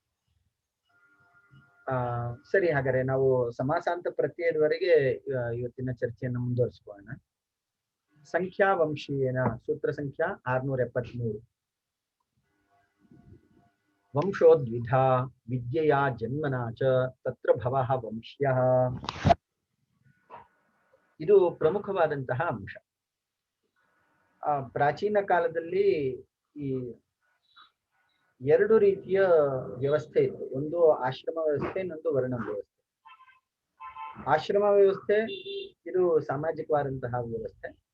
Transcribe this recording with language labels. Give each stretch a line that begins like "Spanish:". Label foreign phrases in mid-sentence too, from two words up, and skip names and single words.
Kannada: ಸರಿ, ಹಾಗಾದ್ರೆ ನಾವು ಸಮಾಸಾಂತ ಪ್ರತ್ಯಯದವರೆಗೆ ಇವತ್ತಿನ ಚರ್ಚೆಯನ್ನು ಮುಂದುವರಿಸ್ಕೊಳ್ಳೋಣ. ಸಂಖ್ಯಾ ವಂಶೀಯನ ಸೂತ್ರ ಸಂಖ್ಯಾ 673.
Sanskrit: ವಂಶೋದ್ವಿಧಾ ವಿದ್ಯೆಯ ಜನ್ಮನಾ ಚ ತತ್ರ ಭವಃ ವಂಶ್ಯಃ.
Kannada: ಇದು ಪ್ರಮುಖವಾದಂತಹ ಅಂಶ. ಪ್ರಾಚೀನ ಕಾಲದಲ್ಲಿ ಈ ಎರಡು ರೀತಿಯ ವ್ಯವಸ್ಥೆ ಇತ್ತು. ಒಂದು ಆಶ್ರಮ ವ್ಯವಸ್ಥೆ, ಇನ್ನೊಂದು ವರ್ಣ ವ್ಯವಸ್ಥೆ. ಆಶ್ರಮ ವ್ಯವಸ್ಥೆ ಇದು ಸಾಮಾಜಿಕವಾದಂತಹ ವ್ಯವಸ್ಥೆ.